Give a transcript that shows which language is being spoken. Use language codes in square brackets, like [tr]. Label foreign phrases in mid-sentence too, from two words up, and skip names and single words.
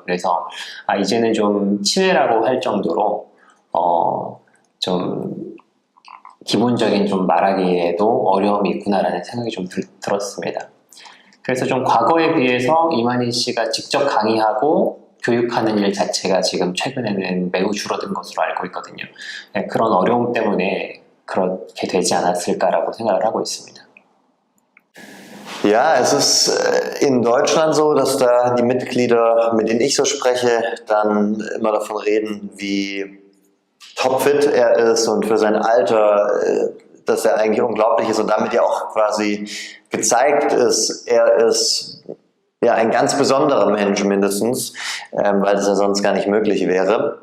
[ko] 그래서 이제는 좀 치매라고 할 정도로 좀 기본적인 좀 말하기에도 어려움이 있구나라는 생각이 좀 들었습니다. 그래서 좀 과거에 비해서 이만희 씨가 직접 강의하고 교육하는 일 자체가 지금 최근에는 매우 줄어든 것으로 알고 있거든요. 네, 그런 어려움 때문에 그렇게 되지 않았을까라고 생각을 하고 있습니다. [de] Ja, es ist in Deutschland so, dass da die Mitglieder, mit denen ich so spreche, dann immer davon reden, wie topfit er ist und für sein Alter, dass er eigentlich unglaublich ist und damit ja auch quasi gezeigt ist, er ist ja ein ganz besonderer Mensch mindestens, weil das ja sonst gar nicht möglich wäre.